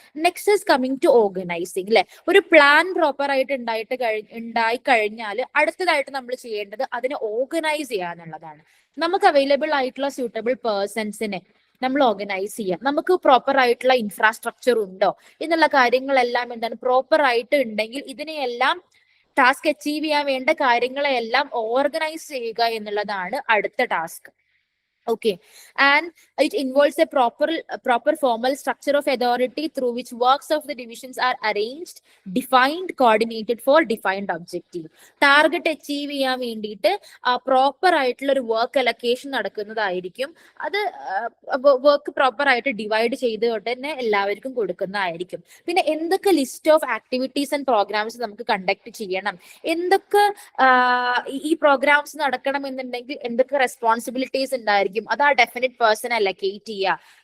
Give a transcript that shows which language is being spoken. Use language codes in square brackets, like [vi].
[en] next is coming to organizing [ml] അല്ലെ. ഒരു plan proper ആയിട്ട് ഉണ്ടായി കഴിഞ്ഞാൽ അടുത്തതായിട്ട് നമ്മൾ ചെയ്യേണ്ടത് അതിനെ ഓർഗനൈസ് ചെയ്യാന്നുള്ളതാണ്. നമുക്ക് അവൈലബിൾ ആയിട്ടുള്ള സ്യൂട്ടബിൾ പേഴ്സൺസിനെ നമ്മൾ ഓർഗനൈസ് ചെയ്യാം. നമുക്ക് പ്രോപ്പർ ആയിട്ടുള്ള ഇൻഫ്രാസ്ട്രക്ചർ ഉണ്ടോ എന്നുള്ള കാര്യങ്ങളെല്ലാം എന്താണ് പ്രോപ്പർ ആയിട്ട് ഉണ്ടെങ്കിൽ ഇതിനെയെല്ലാം ടാസ്ക് അച്ചീവ് ചെയ്യാൻ വേണ്ട കാര്യങ്ങളെല്ലാം ഓർഗനൈസ് ചെയ്യുക എന്നുള്ളതാണ് അടുത്ത task. [en] Okay, and it involves a proper formal structure of authority through which works of the divisions are arranged, defined, coordinated for defined objective. [ml] Target achieve ചെയ്യാൻ വേണ്ടിയിട്ട് പ്രോപ്പർ ആയിട്ടുള്ള ഒരു വർക്ക് അലൊക്കേഷൻ നടക്കുന്നതായിരിക്കും. അത് വർക്ക് പ്രോപ്പർ ആയിട്ട് divide ചെയ്തുകൊണ്ട് തന്നെ എല്ലാവർക്കും കൊടുക്കുന്നതായിരിക്കും. പിന്നെ എന്തൊക്കെ list of activities and programmes നമുക്ക് കണ്ടക്ട് ചെയ്യണം, എന്തൊക്കെ ഈ പ്രോഗ്രാംസ് നടക്കണം എന്നുണ്ടെങ്കിൽ എന്തൊക്കെ റെസ്പോൺസിബിലിറ്റീസ് ഉണ്ടായിരിക്കും, അത് ആ ഡെഫിനിറ്റ് പേഴ്സൺ അലക്കേറ്റ് ചെയ്യുക.